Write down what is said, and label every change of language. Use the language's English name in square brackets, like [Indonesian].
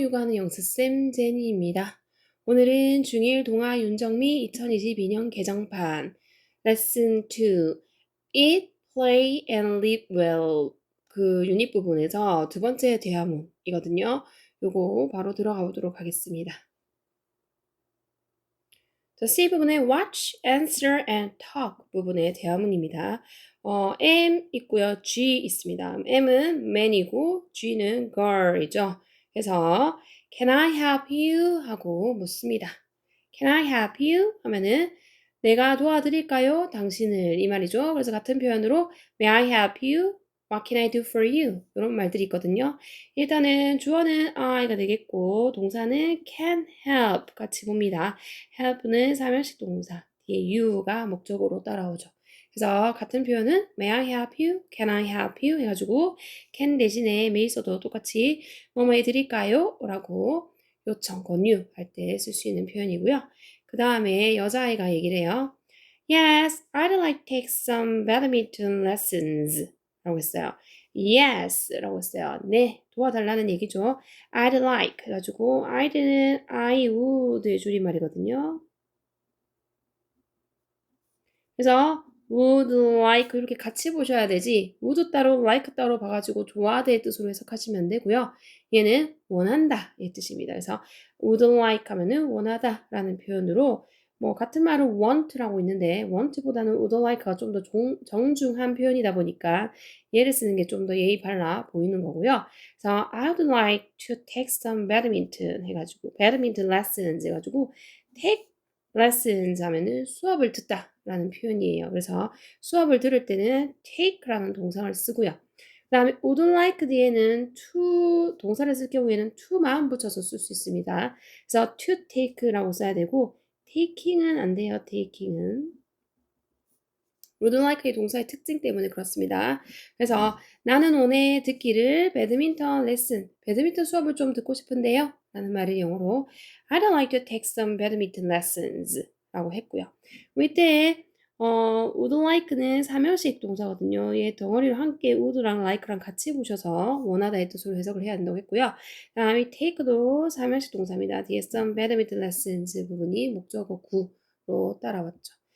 [Korean] 육아하는 영수쌤 제니입니다. 오늘은 중1 동아 윤정미 2022년 개정판 Lesson 2 Eat, Play and Live Well 그 유닛 부분에서 두 번째 대화문이거든요. 요거 바로 들어가 보도록 하겠습니다. 자, C 부분의 watch, answer and talk 부분의 대화문입니다. M 있고요. G 있습니다. M은 man이고 G는 girl이죠. 그래서 [English] can I help you? [Korean] 하고 묻습니다. [English] can I help you? [Korean] 하면은 내가 도와드릴까요? 당신을 이 말이죠. 그래서 같은 표현으로 [English] may I help you? What can I do for you? 이런 말들이 있거든요. [Korean] 일단은 주어는 I가 되겠고 동사는 can help 같이 봅니다. help는 사면식 동사, 뒤에 you가 목적으로 따라오죠. 그래서 같은 표현은 [English] may I help you? can I help you? [Korean] 해가지고 can 대신에 may 써도 똑같이 뭐뭐 해드릴까요? 라고 요청, 권유 할 때 쓸 수 있는 표현이고요. 그 다음에 여자아이가 얘기를 해요. [English] Yes, I'd like to take some badminton lessons [Korean] 라고 했어요. Yes 라고 했어요. 네, 도와달라는 얘기죠. I'd like 해가지고 I'd는 I would의 줄임말이거든요. 그래서 would like 이렇게 같이 보셔야 되지 would 따로 like 따로 봐가지고 좋아하다의 뜻으로 해석하시면 되고요. 얘는 원한다 이 뜻입니다. 그래서 would like 하면은 원하다 라는 표현으로 뭐 같은 말은 want라고 있는데 want보다는 would like가 좀 더 정중한 표현이다 보니까 얘를 쓰는 게 좀 더 예의 발라 보이는 거고요. [English] 그래서 I would like to take some badminton [Korean] 해가지고 [English] badminton lessons 해가지고 take lessons [Korean] 하면은 수업을 듣다 라는 표현이에요. 그래서 수업을 들을 때는 take라는 동사를 쓰고요. 그 다음에 would like 뒤에는 to 동사를 쓸 경우에는 to만 붙여서 쓸 수 있습니다. 그래서 to take라고 써야 되고 taking은 안 돼요. taking은. would like의 동사의 특징 때문에 그렇습니다. 그래서 나는 오늘 듣기를 배드민턴 레슨, 배드민턴 수업을 좀 듣고 싶은데요. 라는 말을 영어로 [English] I'd like to take some badminton lessons [Korean] 라고 했고요. 이때 would like는 사명식 동사거든요. 얘 덩어리로 함께 would랑 like랑 같이 보셔서 원하다의 뜻으로 해석을 해야 된다고 했고요. 그 다음에 take도 사명식 동사입니다. 뒤에 some badminton lessons 부분이 목적어 구로 따라왔죠.